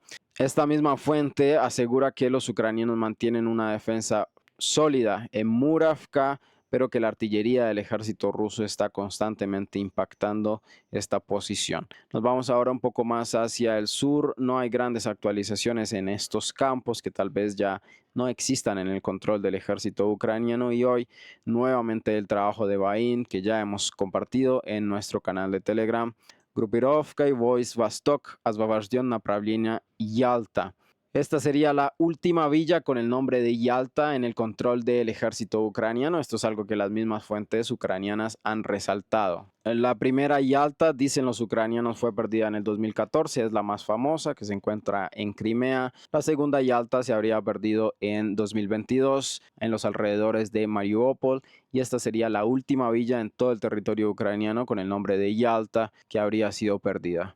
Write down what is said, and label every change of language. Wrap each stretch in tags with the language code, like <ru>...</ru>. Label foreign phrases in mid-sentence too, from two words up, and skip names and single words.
<es>Esta misma fuente asegura que los ucranianos mantienen una defensa sólida en Muravka, pero que la artillería del ejército ruso está constantemente impactando esta posición. Nos vamos ahora un poco más hacia el sur. No hay grandes actualizaciones en estos campos que tal vez ya no existan en el control del ejército ucraniano, y hoy nuevamente el trabajo de Bain, que ya hemos compartido en nuestro canal de Telegram.</es> <ru>Группировкой войск Восток, освобожден направление Ялта.</ru> <es>Esta sería la última villa con el nombre de Yalta en el control del ejército ucraniano. Esto es algo que las mismas fuentes ucranianas han resaltado. La primera Yalta, dicen los ucranianos, fue perdida en el 2014, es la más famosa, que se encuentra en Crimea. La segunda Yalta se habría perdido en 2022 en los alrededores de Mariupol, y esta sería la última villa en todo el territorio ucraniano con el nombre de Yalta que habría sido perdida.</es>